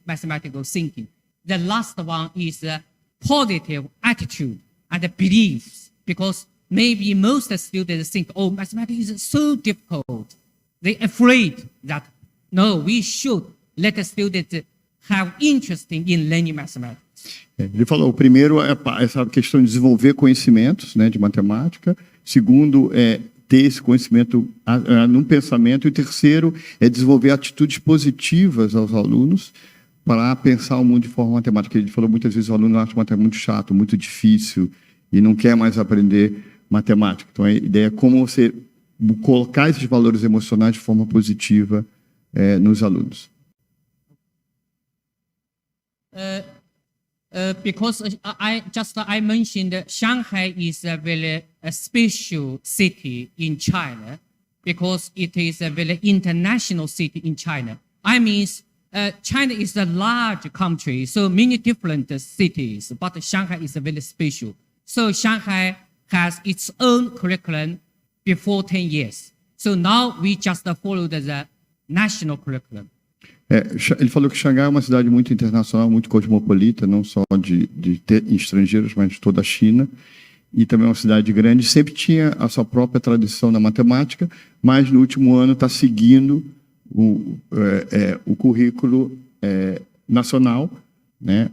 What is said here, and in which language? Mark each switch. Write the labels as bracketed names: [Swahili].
[English] The last one is positive attitude and beliefs, because maybe most students think, oh, mathematics is so difficult. They're afraid that, no, we should let the students have interest in learning mathematics. [Portuguese] Ele falou, o primeiro é essa questão de desenvolver conhecimentos, né, de matemática. Segundo, ter esse conhecimento num pensamento. E terceiro, é desenvolver atitudes positivas aos alunos para pensar o mundo de forma matemática. Ele falou, muitas vezes o aluno acha matemática muito chato, muito difícil e não quer mais aprender matemática. Então, a ideia é como você colocar esses valores emocionais de forma positiva nos alunos. [English] Because I mentioned that Shanghai is a very special city in China, because it is a very international city in China. China is a large country, so many different cities, but Shanghai is very special. So Shanghai has its own curriculum before 10 years. So now we just follow the national curriculum. [Portuguese] Ele falou que Xangai é uma cidade muito internacional, muito cosmopolita, não só de estrangeiros, mas de toda a China. E também é uma cidade grande. Sempre tinha a sua própria tradição na matemática, mas no último ano está seguindo o currículo nacional, né?